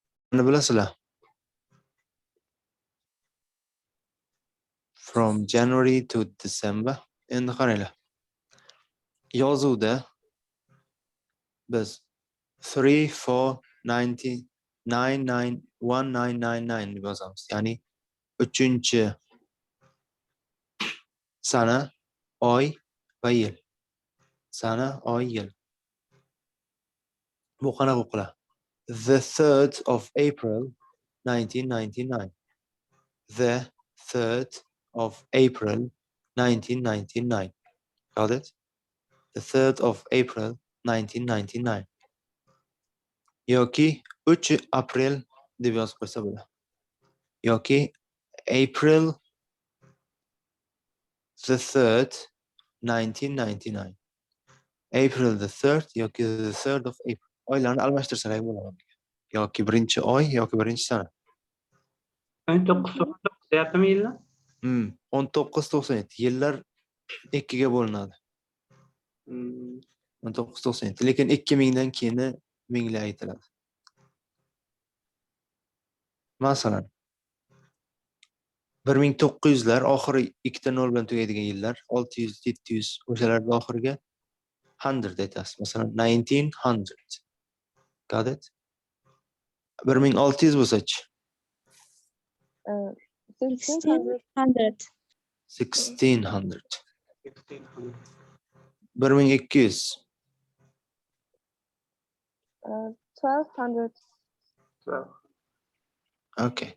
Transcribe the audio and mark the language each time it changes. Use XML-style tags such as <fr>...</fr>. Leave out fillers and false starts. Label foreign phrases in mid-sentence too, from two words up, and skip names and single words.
<uz>bilasizlar?</uz> <en>From January to December.</en> <uz>Endi qaranglar. Yozuvda biz 3, 4, 90, 99, 1999 deb yozamiz. Ya'ni 3-chi sana, oy va yil. Sana, oy, yil. Bu qanaqa o'qilar?</uz> <en>The 3rd of April 1999. The 3rd of April 1999. Got it? The 3rd of April 1999.</en> <uz>Yoki 3 aprel deb yozib qo'ysa bo'ladi.</uz> <en>Yoki April the 3rd 1999. April the 3rd yoki the 3rd of April.</en> <uz>Oylarni almashtirsak bo'ladi. Yoki birinchi oy yoki birinchi sana. 19 deyaptimi yillar? 1997 yillar 2 ga bo'linadi. 1997. Lekin 2000 dan keyini minglar aytiladi. Masalan 1900lar oxiri 2 ta 0 bilan tugaydigan yillar, 600, 700 o'shalarning oxiriga 100 aytasiz. Masalan 1900.</uz> <en>Got it? 1600 bo'lsa-chi? 1600. 1600. 1200. 1200. Okay.</en>